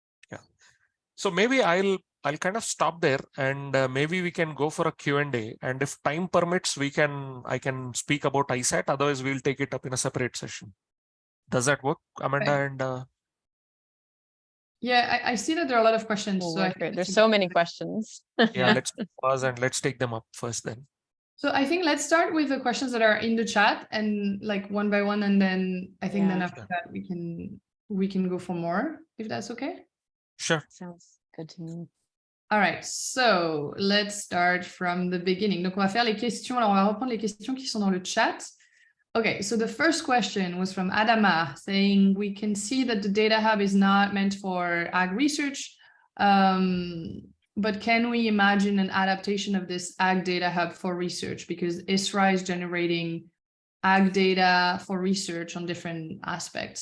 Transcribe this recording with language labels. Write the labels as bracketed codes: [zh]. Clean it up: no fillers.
[en] Yeah. So maybe I'll I'll kind of stop there, and maybe we can go for a Q&A. And if time permits, I can speak about ISAT. Otherwise, we'll take it up in a separate session. Does that work, Amanda? And yeah, I see that there are a lot of questions. So there's so many questions. yeah, let's pause and let's take them up first then. So I think let's start with the questions that are in the chat and like one by one, and then I think then after that we can go for more, if that's okay. Sure. Sounds good to me. All right, so let's start from the beginning. [fr] Donc on va faire les questions. Alors on va reprendre les questions qui sont dans le chat. [en] Okay, so the first question was from Adama saying, we can see that the data hub is not meant for ag research, but can we imagine an adaptation of this ag data hub for research? Because ISRA is generating ag data for research on different aspects.